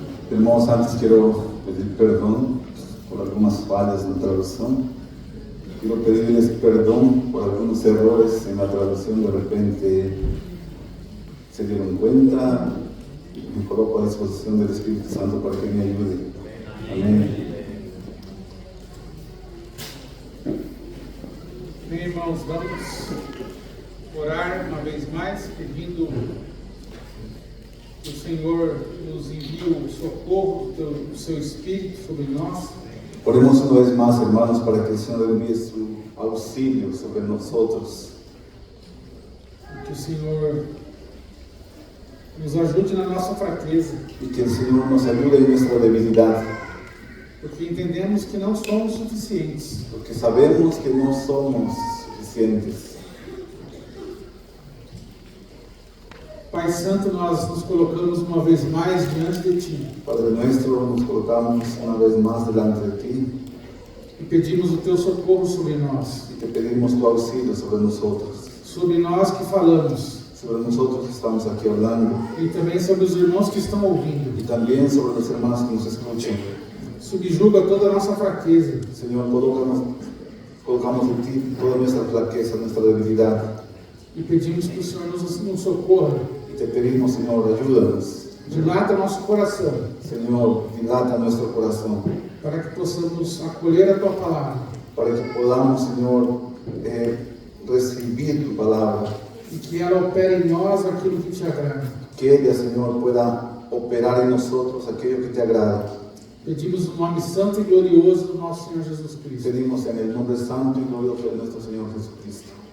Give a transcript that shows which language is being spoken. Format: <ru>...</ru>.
<es>Irmãos, antes quiero pedir perdón por algunas fallas en la traducción. Quiero pedirles perdón por algunos errores en la traducción. De repente se dieron cuenta. Me coloco a disposición del Espíritu Santo para que me ayude. Amén.</es> <pt>Bem, irmãos, vamos orar uma vez mais, pedindo que o Senhor nos envie o socorro do seu Espírito sobre nós.</pt> <es>Oremos una vez más, hermanos, para que el Señor envíe su auxilio sobre nosotros.</es> <pt>Que o Senhor nos ajude na nossa fraqueza,</pt> <es>Y que el Señor nos ayude en nuestra debilidad.</es> <pt>porque entendemos que não somos suficientes.</pt> <es>Porque sabemos que no somos suficientes.</es> <pt>Pai Santo, nós nos colocamos uma vez mais diante de Ti</pt> <es>Padre nuestro, nos colocamos una vez más delante de ti</es> <pt>e pedimos o Teu socorro sobre nós,</pt> <es>y te pedimos tu auxilio sobre nosotros</es> <pt>que falamos,</pt> <es>que estamos aquí hablando,</es> <pt>e também sobre os irmãos que estão ouvindo.</pt> <es>y también sobre los hermanos que nos escuchan.</es> <pt>Subjuga toda a nossa fraqueza</pt> <es>Señor, colocamos en ti toda nuestra flaqueza, nuestra debilidad,</es> <pt>e pedimos que o Senhor nos socorra.</pt> <es>y te pedimos, Señor, ayúdanos.</es> <pt>Dilata nosso coração,</pt> <es>Señor, dilata nuestro corazón,</es> <pt>para que possamos acolher a Tua palavra</pt> <es>para que podamos, Señor, recibir tu palabra,</es> <pt>e que ela opere em nós aquilo que Te agrada.</pt> <es>que ella, Señor, pueda operar en nosotros aquello que te agrada.</es> <pt>Pedimos no nome santo e glorioso do nosso Senhor Jesus Cristo.</pt> <es>Pedimos en el nombre santo y glorioso de nuestro Señor Jesucristo.</es>